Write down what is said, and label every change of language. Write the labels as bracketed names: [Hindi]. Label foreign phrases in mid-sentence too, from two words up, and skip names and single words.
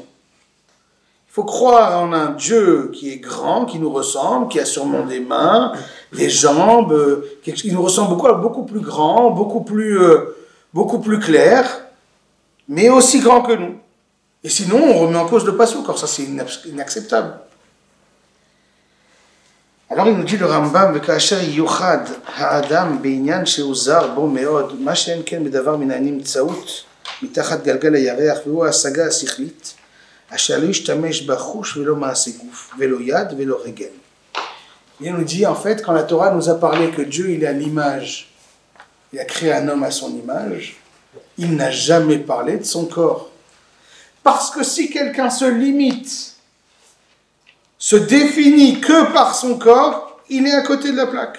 [French] Il faut croire en un Dieu qui est grand, qui nous ressemble, qui a sûrement des mains, des jambes, qui nous ressemble beaucoup plus grand, beaucoup plus clair, mais aussi grand que nous. Et sinon, on remet en cause le passouk, car ça c'est inacceptable. Alors il nous dit le Rambam, [Hebrew] וכאשר ייוחד האדם בעניין שהוא זר בו מאוד, מה שאין כן בדבר מן הנמצאות מתחת גלגל הירח, והוא ההשגה השכלית, אשר לא ישתמש בחוש ולא מעשה גוף, ולא יד ולא רגל. [French] Il nous dit en fait, quand la Torah nous a parlé que Dieu il est à l'image, il a créé un homme à son image, il n'a jamais parlé de son corps. Parce que si quelqu'un se limite, se définit que par son corps, il est à côté de la plaque.